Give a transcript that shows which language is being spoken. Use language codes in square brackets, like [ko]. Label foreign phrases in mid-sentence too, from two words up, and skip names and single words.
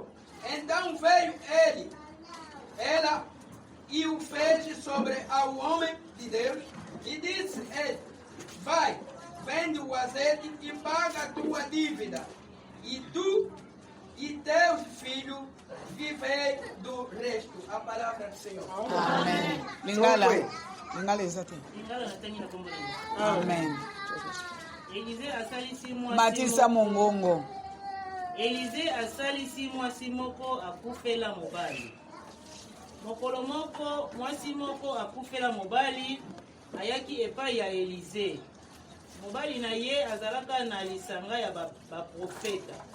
[pt] Então veio ela e o fez sobre ao homem de Deus e disse ele, vai, vende o azeite e paga a tua dívida. E tu e teus filhos vivei do resto. A palavra do Senhor. Amém. Lingala exato. Amém. [ln] Matisa mongongo. Élisée asalisi mwasi moko akufela mobali. Mokolo moko mwasi moko akufela mobali ayaki epai ya Élisée. Mobali na ye azalaka na lisanga ya baprofeta.